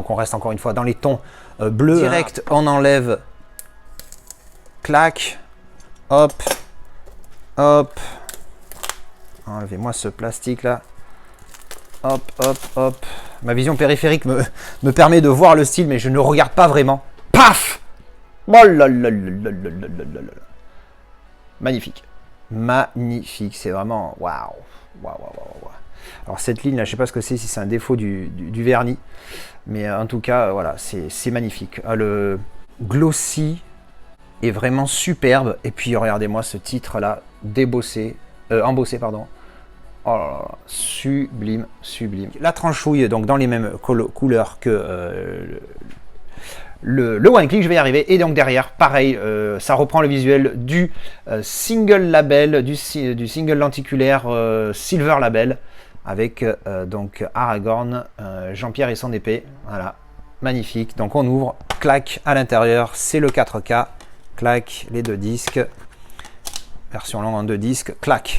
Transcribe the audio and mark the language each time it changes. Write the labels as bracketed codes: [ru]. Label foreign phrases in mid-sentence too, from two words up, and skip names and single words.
[fr] Donc on reste encore une fois dans les tons bleus. Direct, on enlève, clac, hop, hop. Enlevez-moi ce plastique là. Hop, hop, hop. Ma vision périphérique me permet de voir le style, mais je ne regarde pas vraiment. paf. Oh là là là là là là là là là. Magnifique. Magnifique. C'est vraiment... Waouh. Waouh, waouh, waouh. Alors cette ligne là, je sais pas ce que c'est, si c'est un défaut du vernis. Mais en tout cas, voilà, c'est magnifique. Le glossy est vraiment superbe. Et puis regardez-moi ce titre là, débossé, embossé, pardon. Oh là là, sublime, sublime. La tranchouille, donc dans les mêmes couleurs que le [en] one click, [fr] je vais y arriver. Et donc derrière, pareil, ça reprend le visuel du [en] single label, [fr] du single lenticulaire [en] silver label, [fr] avec donc Aragorn, Jean-Pierre et son épée. Voilà, magnifique. Donc on ouvre, clac, à l'intérieur, c'est le 4K, clac, les deux disques, version longue en deux disques, clac.